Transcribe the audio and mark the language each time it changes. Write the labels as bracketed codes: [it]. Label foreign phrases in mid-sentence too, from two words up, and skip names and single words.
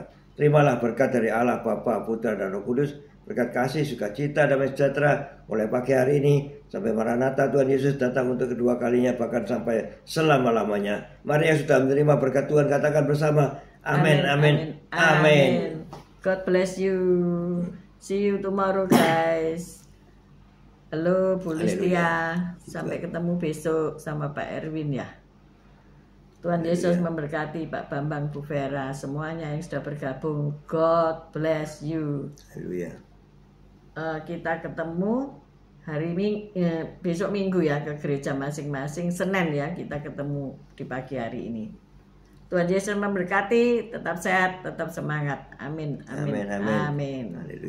[id] Terimalah berkat dari Allah Bapa, Putra dan Roh Kudus. Berkat kasih, sukacita, damai sejahtera mulai pagi hari ini sampai Maranatha Tuhan Yesus datang untuk kedua kalinya, bahkan sampai selama-lamanya. Mari yang sudah menerima berkat Tuhan katakan bersama, amin, amin, amin. [en] God bless you. See you tomorrow guys. [id] Halo Bu Listia. Sampai ketemu besok sama Pak Erwin ya. Tuhan Yesus memberkati Pak Bambang, Bu Vera, semuanya yang sudah bergabung. [en] God bless you. [id] Haleluya. Kita ketemu besok Minggu ya, ke gereja masing-masing. Senin ya kita ketemu di pagi hari ini. Tuhan Yesus memberkati, tetap sehat, tetap semangat. Amin. Amin. Amin. Amin. Amin.